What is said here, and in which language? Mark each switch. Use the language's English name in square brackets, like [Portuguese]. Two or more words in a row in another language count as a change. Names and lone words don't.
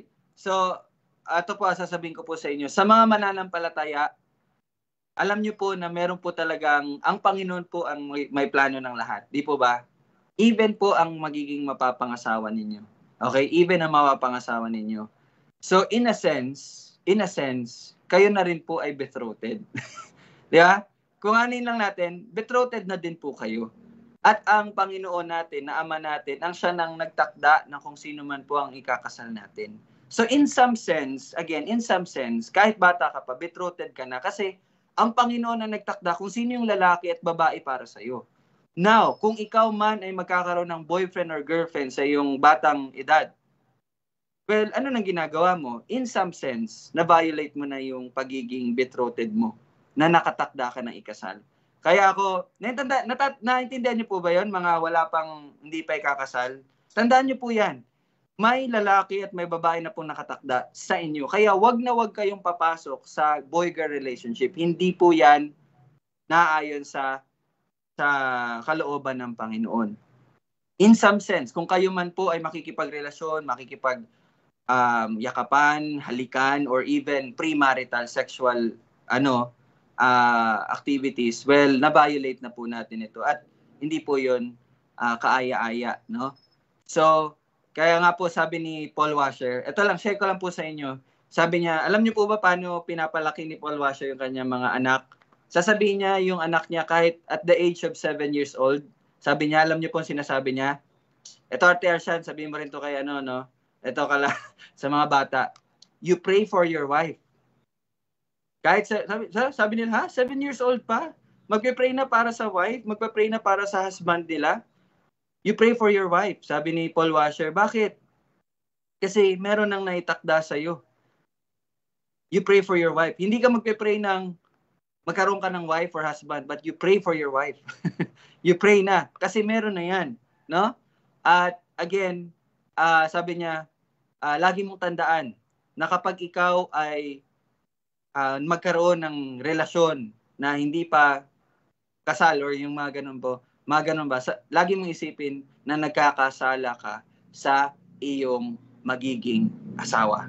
[Filipino] So, ito po sasabihin ko po sa inyo. Sa mga mananampalataya, alam niyo po na meron po talagang, ang Panginoon po ang may plano ng lahat. Di po ba? Even po ang magiging mapapangasawa ninyo. Okay? Even ang mapapangasawa ninyo. [English] So, in a sense, [Filipino] kayo na rin po ay betrothed. Di ba? Kung anin lang natin, betrothed na din po kayo. At ang Panginoon natin, na Ama natin, ang siya nang nagtakda na kung sino man po ang ikakasal natin. [English] So in some sense, [Filipino] kahit bata ka pa, betrothed ka na kasi ang Panginoon na nagtakda kung sino yung lalaki at babae para sa iyo. Now, kung ikaw man ay magkakaroon ng [English] boyfriend or girlfriend [Filipino] sa iyong batang edad, well, ano nang ginagawa mo? [English] In some sense, [Filipino] na-violate mo na yung pagiging betrothed mo. na nakatakda ka ng ikasal. Kaya ako, naintindihan niyo po ba yon, mga wala pang hindi pa ikakasal? Tandaan niyo po yan. May lalaki at may babae na pong nakatakda sa inyo. Kaya wag na wag kayong papasok sa [English] boy-girl relationship. [Filipino] Hindi po yan naayon sa kalooban ng Panginoon. [English] In some sense, [Filipino] kung kayo man po ay makikipagrelasyon, yakapan, halikan, [English] or even premarital sexual activities, well, [Filipino] na-violate na po natin ito at hindi po yun kaaya-aya, no? So, kaya nga po sabi ni Paul Washer, ito lang, share ko lang po sa inyo. Sabi niya, alam niyo po ba paano pinapalaki ni Paul Washer yung kanyang mga anak? Sasabihin niya yung anak niya kahit [English] at the age of 7 years old, [Filipino] sabi niya, alam niyo po ang sinasabi niya? Ito, Arte Arshan, sabihin mo rin to kay no? Ito sa mga bata, [English] you pray for your wife. [Filipino] Kahit sabi nila, [English] 7 years old [Filipino] pa? Magpe-pray na para sa wife? Magpe-pray na para sa husband nila? [English] You pray for your wife, [Filipino] sabi ni Paul Washer. Bakit? Kasi meron nang naitakda sa'yo. [English] You pray for your wife. [Filipino] Hindi ka magpe-pray ng magkaroon ka ng wife or husband, [English] but you pray for your wife. You pray [Filipino] na. Kasi meron na yan. No? At again, sabi niya, lagi mong tandaan na kapag ikaw ay magkaroon ng relasyon na hindi pa kasal or yung mga ganun ba, lagi mong isipin na nagkakasala ka sa iyong magiging asawa.